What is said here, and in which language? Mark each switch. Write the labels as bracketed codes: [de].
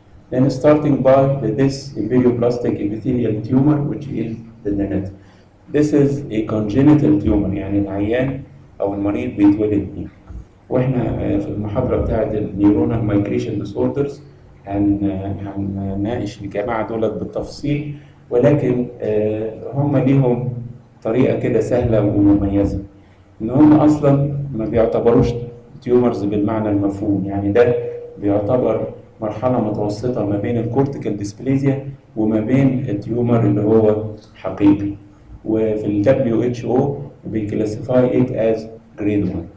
[en] Then starting by this embryoplastic epithelial tumor which is the net. This is a congenital tumor، [ar] يعني العيان أو المريض بيتولد بيه. واحنا في المحاضرة بتاعت النيورونال مايجريشن ديسوردرز هنناقش الجماعة دولت بالتفصيل، ولكن هم ليهم طريقة كده سهلة ومميزة، إن هم أصلا ما بيعتبروش تيومرز بالمعنى المفهوم، يعني ده بيعتبر مرحلة متوسطة ما بين الكورتيكال ديسبليزيا وما بين التيومر اللي هو حقيقي. وفي ال WHO بيكلاسيفاي [en] it as grade 1.